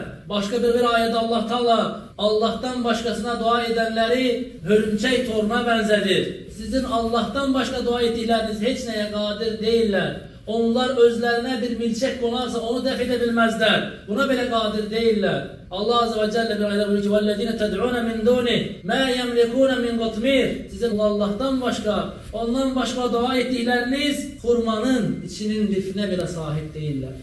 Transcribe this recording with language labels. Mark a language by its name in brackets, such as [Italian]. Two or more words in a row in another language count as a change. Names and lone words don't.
[Turkish] Başka bir ayet Allah Teala Allah'tan başkasına dua edenleri hörümçək toruna benzedir. Sizin Allah'tan başka dua ettikleriniz hiç neye kadir değiller. Onlar özlerine bir milçek konarsa onu def edebilmezler. Buna bile kadir değiller. Allah Azze ve Celle bir ayette buyuruyor ki [Arabic] وَالَّذ۪ينَ تَدْعُونَ مِنْ دُونِ مَا يَمْلِكُونَ مِنْ قَطْمِيرٍ [Turkish] Sizin Allah'tan başka, ondan başka dua ettikleriniz hurmanın içinin lifine bile sahip değiller.